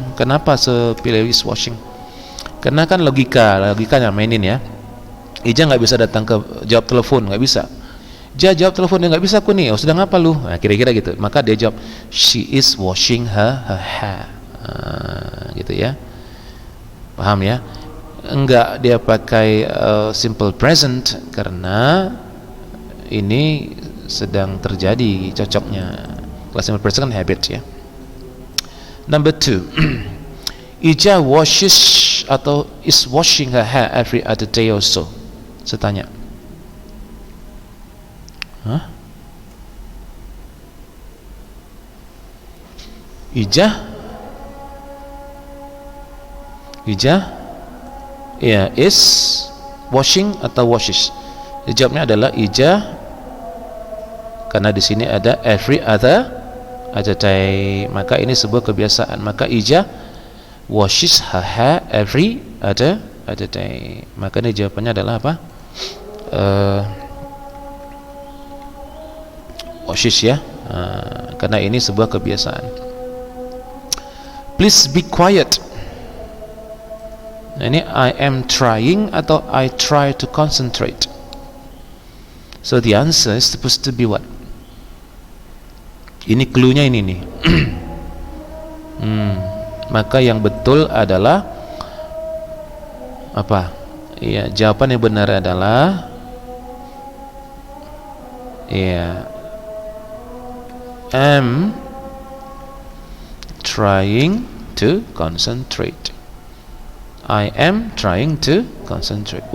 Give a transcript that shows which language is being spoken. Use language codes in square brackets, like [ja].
[id] Kenapa sepilih [en] is washing? [id] Karena kan logikanya mainin ya. Ija nggak bisa datang ke jawab telepon, nggak bisa. Jawab telepon, dia nggak bisa, aku nih, oh sedang apa lu? Nah, kira-kira gitu. Maka dia jawab, [en] she is washing her hair. [id] Gitu ya. Paham ya? Enggak dia pakai simple present karena ini sedang terjadi cocoknya. Kalau simple present kan habit ya. Number 2. [en] Ija washes atau is washing her hair every other day or so. [id] Saya tanya. Hah? Ija? [en] Ya, is washing atau washes? [id] Jawabnya adalah Ija, karena di sini ada every other day, maka ini sebuah kebiasaan. [en] Maka Ija washes her hair every other day. [id] Maka ini jawabannya adalah apa? Washes ya, karena ini sebuah kebiasaan. [en] Please be quiet. [id] Nah, ini [en] I am trying atau I try to concentrate. So the answer is supposed to be what? [id] Ini clue-nya ini nih. Maka yang betul adalah apa? Iya, jawaban yang benar adalah iya, [en] am trying to concentrate. I am trying to concentrate.